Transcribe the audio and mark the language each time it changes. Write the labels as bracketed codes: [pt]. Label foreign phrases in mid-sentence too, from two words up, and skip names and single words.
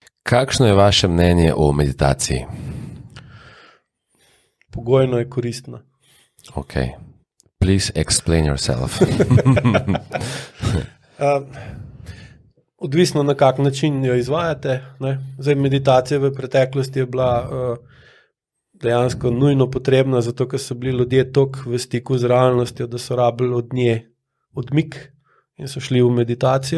[sl] Kakšno je vaše mnenje o meditaciji? Pogojno je koristna. Ok. [en] Please explain yourself. [sl] Odvisno na kak način jo izvajate. Ne? Zdaj, meditacija v preteklosti je bila dejansko nujno potrebna, zato ker so bili ljudje toliko v stiku z realnostjo, da so rabili od nje odmik in so šli v meditacijo.